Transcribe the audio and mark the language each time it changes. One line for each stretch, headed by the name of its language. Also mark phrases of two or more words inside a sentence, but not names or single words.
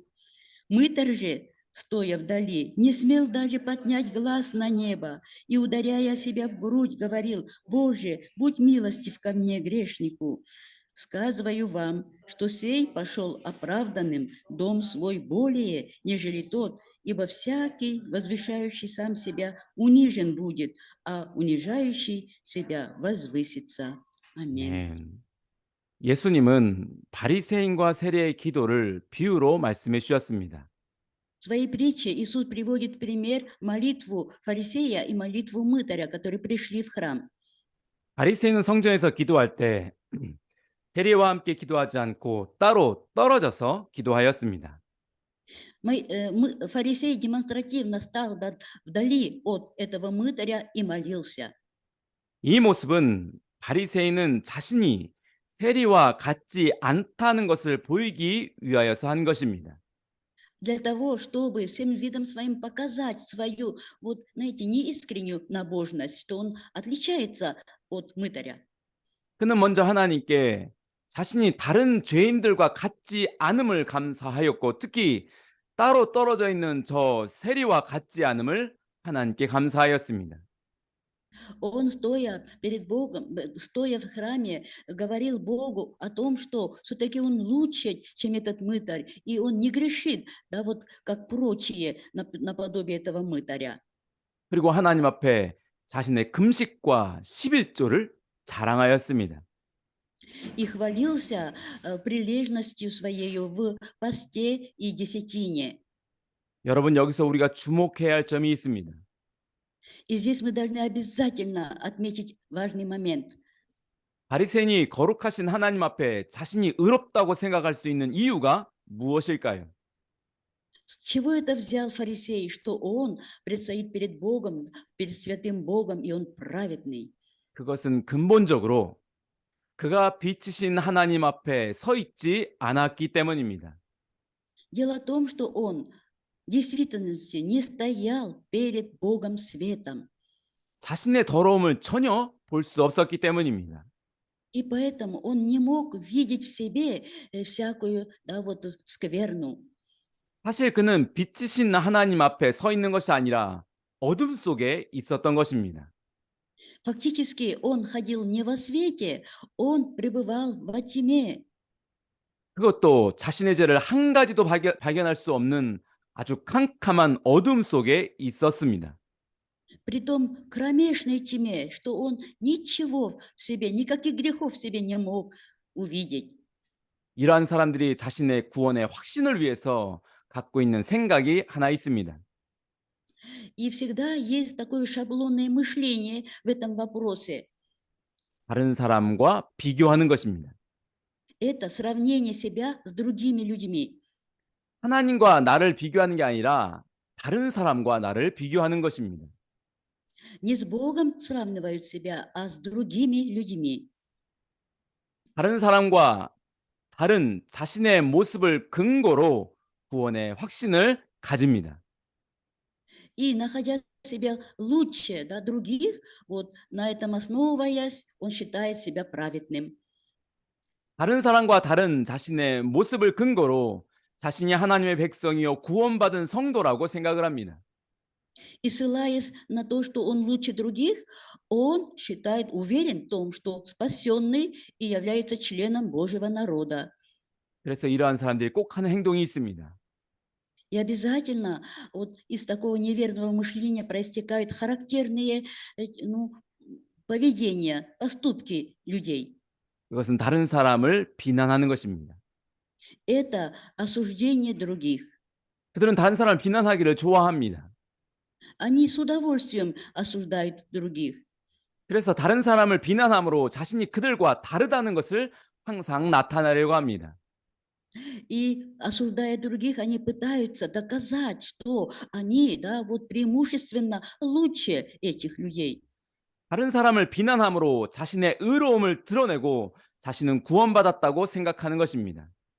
Russian: Мытарь же, стоя вдали, не смел даже поднять глаз на небо и, ударяя себя в грудь, говорил: «Боже, будь милостив ко мне, грешнику». Сказываю вам, что сей пошел оправданным в дом свой более, нежели тот, ибо всякий, возвышающий сам себя, унижен будет, а унижающий себя возвысится. Аминь.
Korean: 네. 예수님은 바리새인과 세리의 기도를 비유로 말씀해 주셨습니다.
Russian: В своей притче Иисус приводит пример молитву фарисея и молитву мытаря, которые пришли в храм.
Korean: 바리새인은 성전에서 기도할 때 세리와 함께 기도하지 않고 따로 떨어져서 기도하였습니다.
Russian: Фарисей демонстративно стал вдали от этого мытаря и молился.
Korean: 이 мо습은 바리새인은 자신이 세리와 같지 않다는 것을 보이기 위하여서 한 것입니다.
Russian: Для того, чтобы всем видом своим показать свою, знаете, неискреннюю набожность, что он отличается от мытаря.
Korean: 그는 먼저 하나님께 자신이 다른 죄인들과 같지 않음을 감사하였고 특히 따로 떨어져 있는 저 세리와 같지 않음을 하나님께 감사하였습니다.
Russian: Он, стоя перед Богом, стоя в храме, говорил Богу о том, что все-таки он лучше, чем этот мытарь, и он не грешит, да, как прочие наподобие этого мытаря.
Korean: 그리고 하나님 앞에 자신의 금식과 11조를 자랑하였습니다.
Russian: И хвалился прилежностью своею в посте и десятине.
Korean: 여러분 여기서 우리가 주목해야 할 점이 있습니다.
Russian: И здесь мы должны обязательно отметить важный момент.
Korean: 바리새인이 거룩하신 하나님 앞에 자신이 의롭다고 생각할 수 있는 이유가 무엇일까요?
Russian: С чего это взял фарисей, что он предстоит перед Богом, перед святым Богом, и он праведный?
Korean: 그것은 근본적으로 그가 빛이신 하나님 앞에 서 있지 않았기 때문입니다.
Russian: Дело в том, что он в действительности не стоял перед Богом светом,
Korean: 자신의 더러움을 전혀 볼 수 없었기 때문입니다.
Russian: и поэтому он не мог видеть в себе всякую, да, вот скверну.
Korean: 사실 그는 빛이신 하나님 앞에 서 있는 것이 아니라 어둠 속에 있었던 것입니다.
Russian: Фактически он ходил не во свете, он пребывал во тьме.
Korean: 그것도 자신의 죄를 한 가지도 발견할 수 없는 아주 캄캄한 어둠 속에 있었습니다.
Russian: Притом кромешной тьме, что он ничего в себе, никаких грехов в себе не мог увидеть.
Korean: 이러한 사람들이 자신의 구원의 확신을 위해서 갖고 있는 생각이 하나 있습니다.
Russian: И всегда есть такое шаблонное мышление в этом вопросе.
Korean: 다른 사람과 비교하는 것입니다.
Russian: Это сравнение себя с другими людьми.
Korean: 하나님과 나를 비교하는 게 아니라 다른 사람과 나를 비교하는 것입니다.
Russian: Не с Богом сравнивают себя, а с другими людьми.
Korean: 다른 사람과 다른 자신의 мо습을 근거로 구원의 확신을 가집니다.
Russian: И находя себя лучше, да, других, вот на этом основываясь, он считает себя праведным.
Korean: 다른 사람과 다른 자신의 모습을 근거로 자신이 하나님의 백성이요 구원받은 성도라고 생각을 합니다.
Russian: И ссылаясь на то, что он лучше других, он считает, уверен в том, что спасенный и является членом Божьего народа.
Korean: 그래서 이러한 사람들이 꼭 하는 행동이 있습니다.
Russian: И обязательно вот из такого неверного мышления проистекают характерные ну, поведения, поступки людей.
Korean: 그것은 다른 사람을 비난하는 것입니다.
Russian: Это осуждение других.
Korean: 그들은 다른 사람을 비난하기를 좋아합니다.
Russian: Они с удовольствием осуждают других.
Korean: 그래서 다른 사람을 비난함으로 자신이 그들과 다르다는 것을 항상 나타내려고 합니다.
Russian: И осуждая других, они пытаются доказать, что они, да, вот преимущественно лучше этих людей.
Korean: 다른 사람을 비난함으로 자신의 의로움을 드러내고 자신은 구원받았다고 생각하는 것입니다.